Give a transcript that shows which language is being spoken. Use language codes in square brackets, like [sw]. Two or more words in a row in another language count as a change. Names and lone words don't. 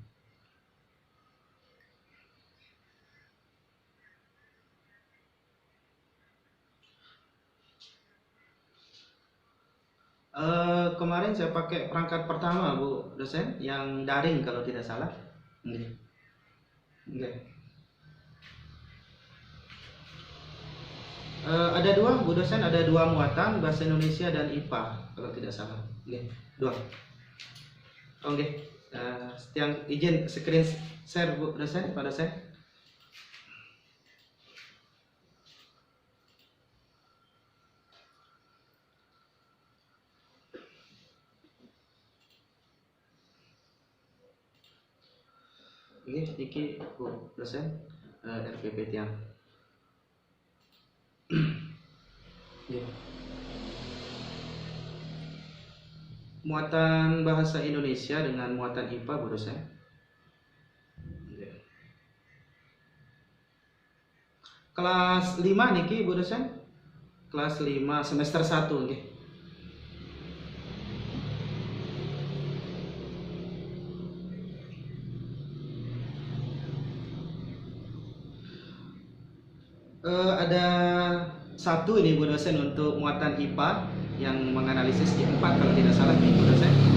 [id] Kemarin saya pakai perangkat pertama, Bu dosen, yang daring kalau tidak salah. Nggih. Nggih. Ada dua, Bu dosen, ada dua muatan, bahasa Indonesia dan IPA kalau tidak salah. Nggih, dua. Oh, nggih. Yang izin screen share, Bu dosen, pada saya. [jv] Nggih, iki [id] Bu dosen, RPP tiang. Nggih. Muatan bahasa Indonesia dengan muatan IPA, Bu dosen. Nggih. Kelas 5 niki, Bu dosen. Kelas 5 semester 1 nggih. Ada satu ini, Bu dosen, untuk muatan IPA yang menganalisis C4 kalau tidak salah nih, Bu dosen.